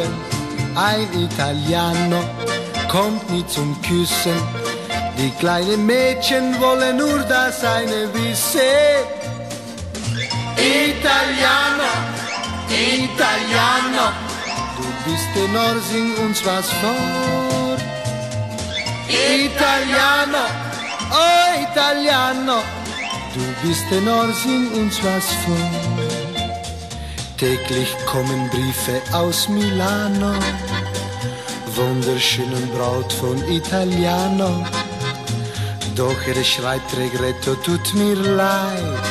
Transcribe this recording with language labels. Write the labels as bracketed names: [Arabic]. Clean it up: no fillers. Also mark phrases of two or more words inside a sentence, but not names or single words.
[German] Ein Italiano kommt nie zum Küssen, die kleinen Mädchen wollen nur das eine wissen. [Italian] Italiano, Italiano, [German] du bist Tenor, sing uns was vor. [Italian] Italiano, oh Italiano, [German] du bist Tenor, sing uns was vor. Täglich kommen Briefe aus Milano, wunderschönen Braut von Italiano. Doch er schreibt Regretto, tut mir leid.